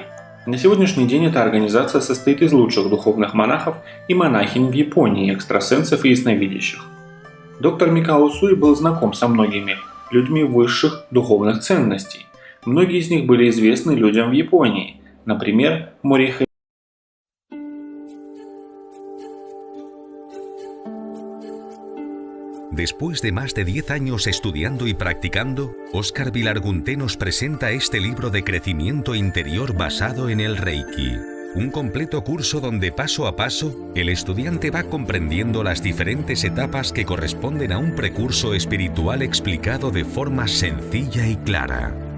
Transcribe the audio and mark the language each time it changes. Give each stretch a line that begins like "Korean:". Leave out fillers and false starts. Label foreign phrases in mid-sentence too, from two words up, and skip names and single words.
Russian: На сегодняшний день эта организация состоит из лучших духовных монахов и монахинь в Японии, экстрасенсов и ясновидящих. Доктор Микао Усуи был знаком со многими людьми высших духовных ценностей. Многие из них были известны людям в Японии, например, Морихэ.
Spanish: Después de más de 10 años estudiando y practicando, Óscar Vilargunté nos presenta este libro de crecimiento interior basado en el Reiki. Un completo curso donde paso a paso el estudiante va comprendiendo las diferentes etapas que corresponden a un precurso espiritual explicado de forma sencilla y clara.